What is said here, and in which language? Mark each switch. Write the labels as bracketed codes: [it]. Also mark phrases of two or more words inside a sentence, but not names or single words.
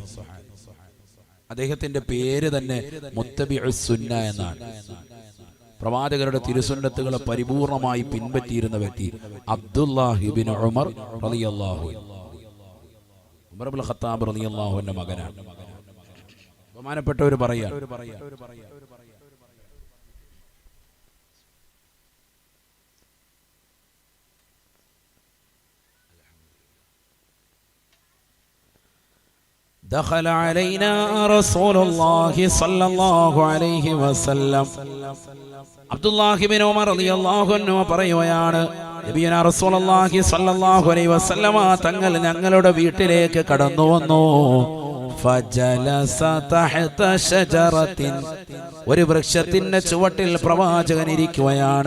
[ml] അദ്ദേഹത്തിന്റെ പേര് തന്നെ [ar] متبع السنة [ml] എന്നാണ്. പ്രവാചകരുടെ തിരുസുന്നത്തുകളെ പരിപൂർണമായി പിൻപറ്റിയിരുന്ന വ്യക്തി അബ്ദുല്ലാഹി ബിൻ ഉമർ [ar] رضي الله عنه. [ml] ഉമർ ഇബ്നുൽ ഖത്താബ് [ar] رضي الله عنه [ml] മകനാണ്. ബഹുമാനപ്പെട്ടവർ പറയാ, [ar] دخل علينا رسول الله صلى الله عليه وسلم. [ml] അബ്ദുല്ലാഹി ബിൻ ഉമർ [ar] رضي الله عنه [ml] പറയുകയാണ്, [ar] نبينا رسول الله صلى الله عليه وسلم [ml] തങ്ങൾ ഞങ്ങളുടെ വീട്ടിലേക്ക് കടന്നു വന്നു. [ar] فجلس تحت شجرة, [ml] ഒരു വൃക്ഷത്തിന്റെ ചുവട്ടിൽ പ്രവാചകൻ ഇരിക്കുകയാണ്.